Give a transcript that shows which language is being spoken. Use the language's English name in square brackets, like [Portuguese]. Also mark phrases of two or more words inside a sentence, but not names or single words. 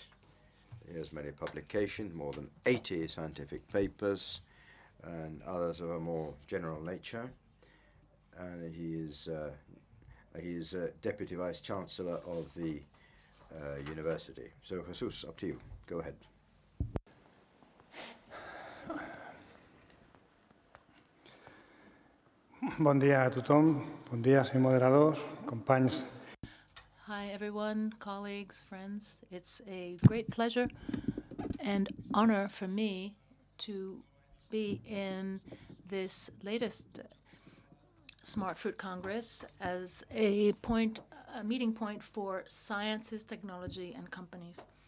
[English] He has many publications, more than 80 scientific papers, and others of a more general nature. And he is Deputy Vice Chancellor of the university. So, Jesus, up to you. Go ahead. [Catalan] Bon dia a tothom. Bon dia, senyor moderador, companys. [English] Hi, everyone, colleagues, friends. It's a great pleasure and honor for me to be in this latest Smart Fruit Congress as a meeting point for sciences, technology, and companies.